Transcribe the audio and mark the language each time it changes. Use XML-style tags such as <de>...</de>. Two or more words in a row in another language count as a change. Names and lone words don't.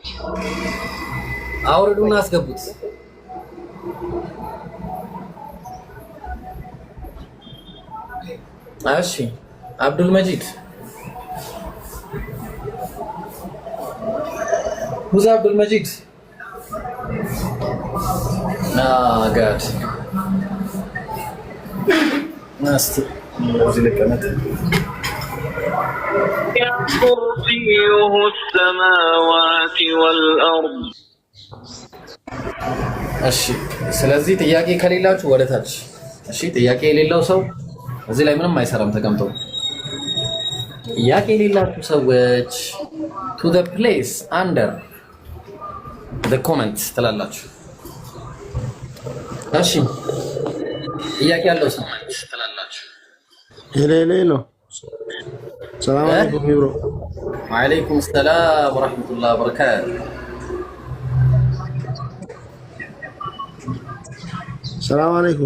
<am>አውርዱና አስገቡት። እሺ አብዱል መጂድ ሁዛ አብዱል መጂድ ጋድ ናስቲ እዚህ ልቀመጥ።</am> <ar>يرسيه السماوات والأرض</ar> <am>እሺ ስለዚህ ጥያቄ ከሌላችሁ ወደ ታች። እሺ ጥያቄ የሌለው ሰው እዚህ ላይ ምንም አይሰራም ተቀምጦ። ጥያቄ የሌላችሁ ሰዎች</am> <en>to the place under the comment</en> <am>ትላላችሁ። እሺ ጥያቄ ያለው ሰው ትላላችሁ።</am> <ar>ሄሎ السلام عليكم ብሮ። وعليكم السلام ورحمة الله وبركاته። السلام عليكم።</ar>